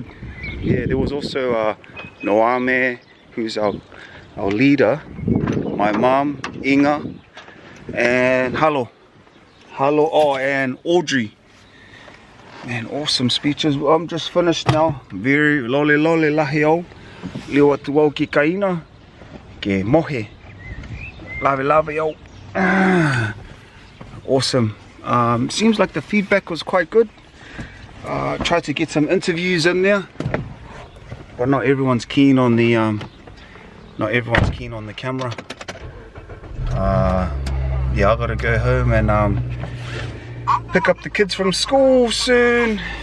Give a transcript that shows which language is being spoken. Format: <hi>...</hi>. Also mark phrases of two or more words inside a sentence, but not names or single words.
<en>Yeah, there was also Noame, who's our leader, my mom, Inga, and Halo, and Audrey. Man, awesome speeches. I'm just finished now.</en> <niu>Very lole lahi au. Leo atu au ki kaina. Ke mohe. Lave au.</niu> <en>Awesome. Seems like the feedback was quite good. Tried to get some interviews in there, but not everyone's keen on the camera. Yeah, I gotta go home and pick up the kids from school soon.</en>